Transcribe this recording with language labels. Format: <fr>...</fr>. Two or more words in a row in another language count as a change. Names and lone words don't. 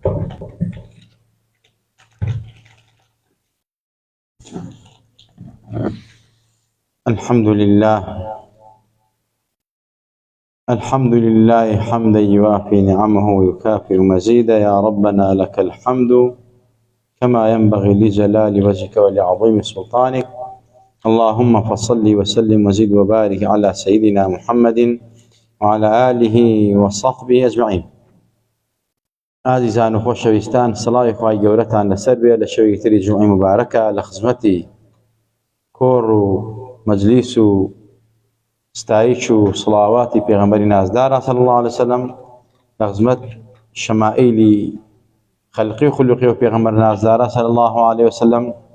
<ar>الحمد لله حمدا يوافي نعمه ويكافئ مزيدا. يا ربنا لك الحمد كما ينبغي لجلال وجهك ولعظيم سلطانك. اللهم فصل وسلم وزد وبارك على سيدنا محمد وعلى آله وصحبه أجمعين.</ar> <ckb>عزیزان و خۆشەویستان، سڵاوی خوای گەورەتان لەسەر بێ لە شەوی تری جومعەی مبارەکە لە خزمەتی کۆڕ و مەجلیس و ستایش و سڵاواتی پێغەمبەری نازدارە</ckb> <ar>صلی الله عليه وسلم،</ar> <ckb>لە خزمەت شەمائیلی خەلقی و خولوقی و پێغەمبەر نازدارە</ckb> <ar>صلی الله عليه وسلم،</ar>